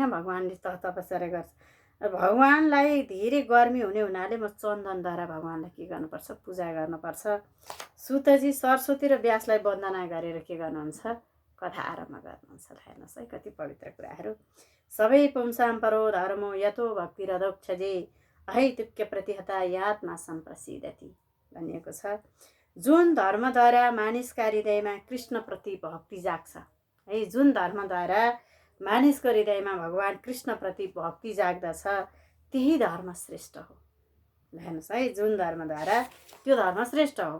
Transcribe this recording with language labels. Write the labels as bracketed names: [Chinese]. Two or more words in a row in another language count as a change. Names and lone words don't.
[Nepali] भगवानले तपश्चर्या गर्छ। भगवानलाई धेरै गर्मी हुने हुनाले म चन्दनद्वारा भगवानलाई के गर्नुपर्छ? पूजा गर्नुपर्छ। सुतजी सरस्वती र व्यासलाई वन्दना गरेर के गर्नुहुन्छ? कथा आरम्भ गर्नुहुन्छ। हेर्नुहोस् है कति पवित्र कुराहरू। [Sanskrit] सबै पुंसां परो धर्मो यतो भक्तिरदोक्षजे अहैतुक्य प्रतिहता यात्मा सम्प्रसिद्धति [Nepali] भनिएको छ। जुन धर्मद्वारा मानिसका हृदयमा कृष्णप्रति भक्ति जाग्छ है, जुन धर्मद्वारा मानिसको हृदयमा भगवान कृष्णप्रति भक्ति जाग्दछ त्यही धर्म श्रेष्ठ हो। हेर्नुहोस् है, जुन धर्मद्वारा त्यो धर्म श्रेष्ठ हो।